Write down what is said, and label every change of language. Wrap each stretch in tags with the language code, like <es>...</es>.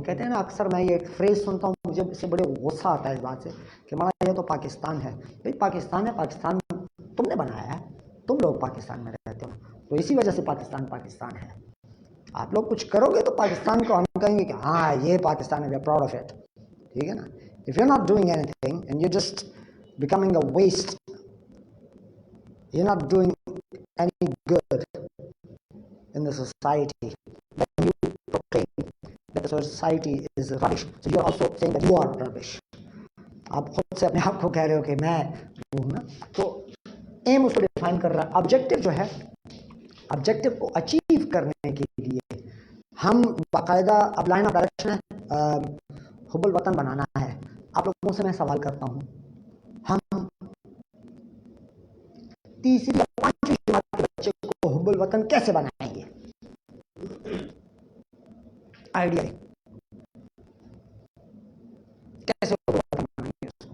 <ur>وہ کہتے ہیں نا، اکثر میں یہ ایک فریز سنتا ہوں، مجھے اس سے بڑے غصہ آتا ہے اس بات سے کہ ہمارا یہ تو پاکستان ہے. بھائی پاکستان ہے، پاکستان تم نے بنایا ہے، تم لوگ پاکستان میں رہتے ہو، تو اسی وجہ سے پاکستان پاکستان ہے. آپ لوگ کچھ کرو گے تو پاکستان کو ہم کہیں گے کہ ہاں یہ پاکستان ہے،</ur> <en>We are proud of it.</en> <ur>ٹھیک ہے نا.</ur> <en>If you are not doing anything and you just becoming a waste, you are not doing any good in the society, when you proclaim that the society is rubbish, so you are also saying that you are rubbish.</en> <ur>آپ خود سے اپنے آپ کو کہہ رہے ہو کہ میں ہوں نا. تو ایم اس کو ڈیفائن کر رہا ہے. آبجیکٹو جو ہے، آبجیکٹو کو اچیو کرنے کے لیے ہم باقاعدہ اب لائن آف ڈائریکشن ہے، حب الوطن بنانا ہے. آپ لوگوں سے میں سوال کرتا ہوں، ہم تیسری یا پانچویں جماعت کے بچے کو حب الوطن کیسے بنائیں گے؟ آئیڈیا کیسے حب الوطن بنائیں گے؟</ur>